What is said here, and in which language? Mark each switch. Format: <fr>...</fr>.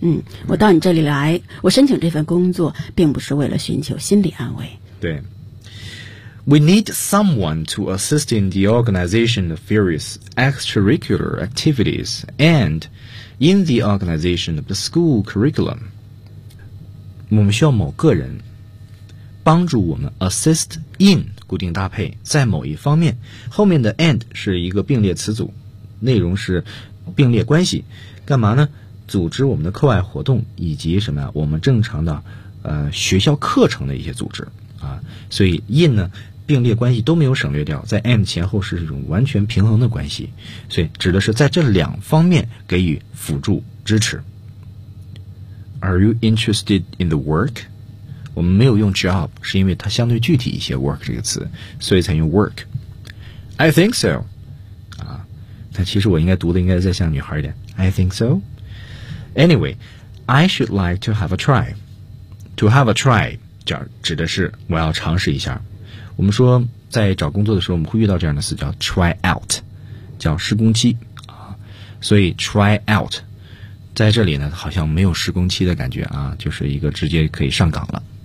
<zh>嗯，我到你这里来，我申请这份工作，并不是为了寻求心理安慰。</zh> <en>对 ，we need someone to assist in the organization of various extracurricular activities and。 In the organization of the school curriculum，</en> <zh>我们需要某个人帮助我们 assist in 固定搭配在某一方面，后面的 and 是一个并列词组，内容是并列关系，干嘛呢？组织我们的课外活动以及什么呀？我们正常的学校课程的一些组织啊，所以 in 呢并列关系都没有省略掉，在 and 前后是一种完全平衡的关系，所以指的是在这两方面给予辅助支持。</zh> <en>Are you interested in the work?</en> <zh>我们没有用 job 是因为它相对具体一些 work 这个词，所以才用 work。</zh> <en>I think so</en> <zh>啊，但其实我应该读的应该再像女孩一点， I think so。</zh> <en>Anyway, I should like to have a try。</en> <zh>To have a try 指的是我要尝试一下。我们说在找工作的时候我们会遇到这样的词，叫 try out， 叫试工期啊。所以 try out 在这里呢好像没有试工期的感觉啊，就是一个直接可以上岗了。</zh>